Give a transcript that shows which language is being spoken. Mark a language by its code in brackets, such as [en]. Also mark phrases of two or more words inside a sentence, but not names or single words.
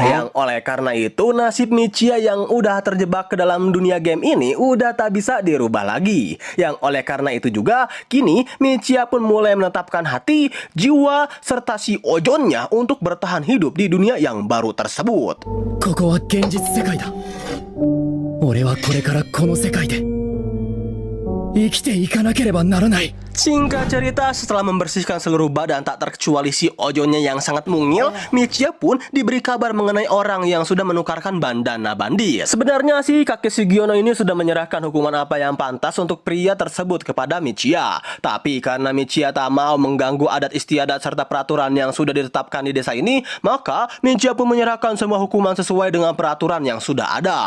[id] Yang oleh karena itu nasib Michiya yang udah terjebak ke dalam dunia game ini udah tak bisa dirubah lagi. Yang oleh karena itu juga kini Michiya pun mulai menetapkan hati, jiwa, serta si ojonnya untuk bertahan hidup di dunia yang baru tersebut. [ja] ここは現実世界だ。俺はこれからこの世界で生きていかなければならない。 [id] Singkat cerita, setelah membersihkan seluruh badan tak terkecuali si ojonnya yang sangat mungil, Michiya pun diberi kabar mengenai orang yang sudah menukarkan bandana bandit. Sebenarnya sih kakek Sugiono ini sudah menyerahkan hukuman apa yang pantas untuk pria tersebut kepada Michiya. Tapi karena Michiya tak mau mengganggu adat istiadat serta peraturan yang sudah ditetapkan di desa ini, maka Michiya pun menyerahkan semua hukuman sesuai dengan peraturan yang sudah ada.